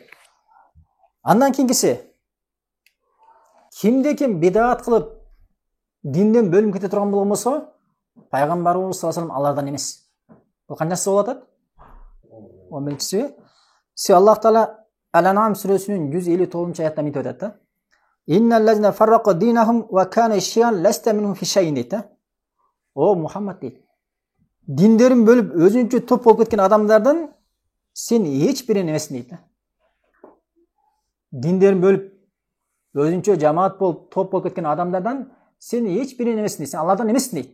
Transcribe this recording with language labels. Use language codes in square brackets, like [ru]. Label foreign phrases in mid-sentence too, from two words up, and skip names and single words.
[ky] Андан кийинкиси, кимде ким бидат кылып динден бөлүнүп кете турган болгон болсо, пайгамбарыбыз [ar] صلى الله عليه [ky] алардан эмес. Бул канчасы болуп атат? 11-чиси. Аллах Таала Ал-Ан'ам сүрөсүнүн 159 аятта мынтип айтат да. [ar] إن الذين فرقوا دينهم وكانوا شيعا لست منهم في شيء [ky] дейт да. О Мухаммад дейт. Диндерин бөлүп өзүнчө топ болуп кеткен адамдардан сен эч бирин эмессиң дейт да. Диндерин бөлүп өзүнчө жамаат болуп топ болуп кеткен адамдардан сен эч бирин эмессиң дейт. Сен алардан эмессиң дейт.